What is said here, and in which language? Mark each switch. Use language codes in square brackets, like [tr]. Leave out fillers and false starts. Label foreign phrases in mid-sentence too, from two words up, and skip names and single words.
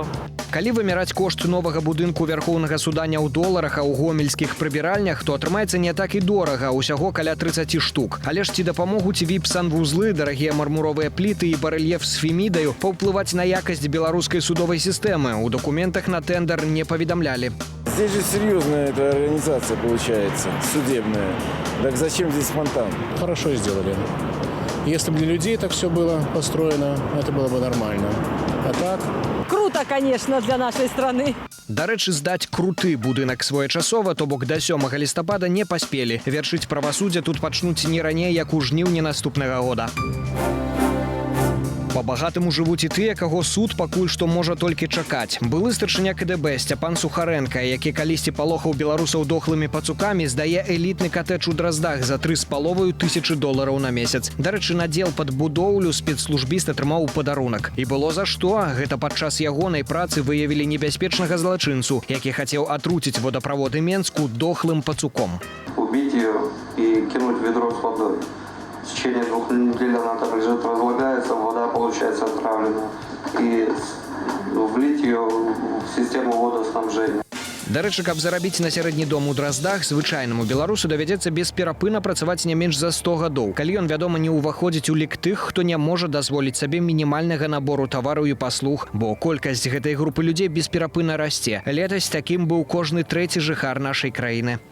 [be] Калі вымяраць кошт новага будынку Вярхоўнага суда не ў доларах, а ў гомельскіх прыбіральнях, то атрымаецца не так і дорага, усяго каля 30 штук. Але ж ці дапамогуць віп-санвузлы, дарагія мармуровыя пліты і барэльеф з фемідаю паўплываць на якасць беларускай судовай сістэмы? У документах на тендер не паведамлялі. [ru] Здесь же серьезная эта организация получается, судебная. Так зачем здесь фонтан? Хорошо сделали. Если бы для людей так все было построено, это было бы нормально. А так... Круто, конечно, для нашей страны. [be] Дарэчы, здаць круты будынак своечасова, то бок да 7 лістапада не паспелі. Вяршыць правасуддзе тут пачнуць не раней, як у жніўні наступнага года. Па-багатаму жывуць і тыя, каго суд пакуль што можа толькі чакаць. Былы старшыня КДБ Сцяпан Сухаренко, які калісьці палохаў беларусаў дохлымі пацукамі, здае элітны катэдж у Драздах за $3,500 на месяц. Дарэчы, надзел пад будоўлю спецслужбіст атрымаў у падарунак. І было за што. Гэта падчас ягонай працы выявілі небяспечнага злачынцу, які хацеў атруціць водаправоды Менску дохлым пацуком. [ru] Убить ее и кинуть в ведро с водой. В течение 2 недель она там лежит, разлагается, вода получается отравленная. И влить ее в систему водоснабжения. [be] Дарэчы, каб зарабіць на сярэдні дом у Драздах, звычайнаму беларусу давядзецца бесперапынна працаваць не менш за 100 гадоў. Калі ён, вядома, не ўваходзіць у лік тых, хто не можа дазволіць сабе мінімальнага набору тавараў і паслуг, бо колькасць гэтай групы людзей бесперапынна расце. Летась такім быў кожны 3-й жыхар нашай краіны.